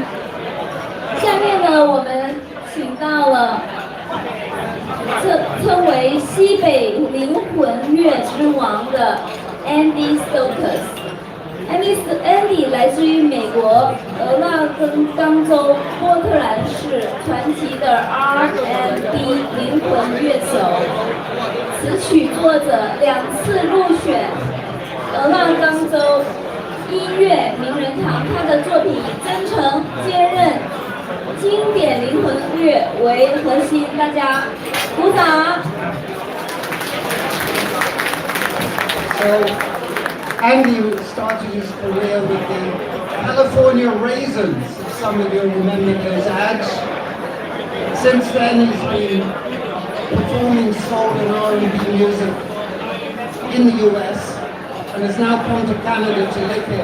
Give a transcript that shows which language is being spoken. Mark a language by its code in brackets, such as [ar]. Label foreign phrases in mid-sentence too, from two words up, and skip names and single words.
[zh] 下面呢，我們請到了稱為西北靈魂樂之王的 Andy Stokes。Andy 來自於美國俄勒岡州波特蘭市傳奇的 R&B 靈魂樂手，詞曲作者，2次入選俄勒岡州音樂名人堂。他的作品以真誠、堅韌、經典靈魂樂為核心，大家鼓掌。 [en] Andy started his career with the California Raisins. Some of you remember those ads. Since then, he's been performing soul and R&B music in the US and has now come to Canada to live here.